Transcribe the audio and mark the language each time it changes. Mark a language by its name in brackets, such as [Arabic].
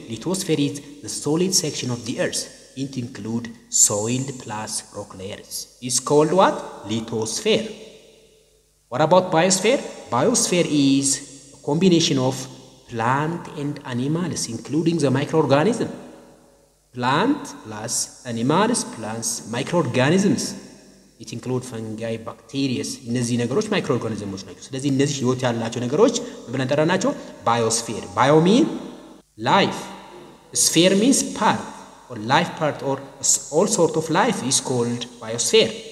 [English] Lithosphere is the solid section of the earth. It include soil plus rock layers. It's called what? Lithosphere. What about biosphere? Biosphere is a combination of plant and animals, including the microorganism. Plant plus animals plus microorganisms. It includes fungi, bacteria. [Amharic] እነዚህ ነገሮች ማይክሮኦርጋኒዝሞች ናቸው። ስለዚህ እነዚህ ህይወት ያላቸው ነገሮች ብለን እንጠራናቸው biosphere. [English] Bio mean life. Sphere means part or life part or all sort of life is called biosphere.